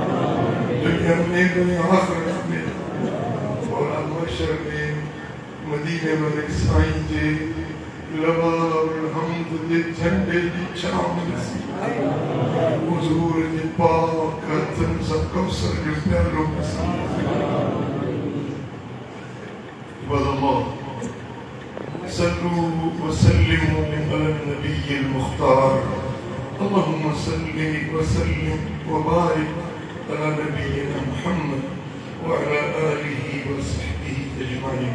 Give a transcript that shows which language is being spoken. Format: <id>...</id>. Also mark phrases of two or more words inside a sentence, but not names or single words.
<sd>दुनिया में दुनिया आख़िरत में मौला महशर में मदीने वाले साईं जे</sd> <ar>لواء الحمد</ar> <sd>जे झंडे जी छांव नसीब। हुज़ूर जे पाक हथनि सां कौसर जो प्यालो नसीब।</sd> <ar>والله صلوا وسلموا على النبي المختار. اللهم صل وسلم وبارك على نبينا محمد وعلى آله وصحبه أجمعين.</ar>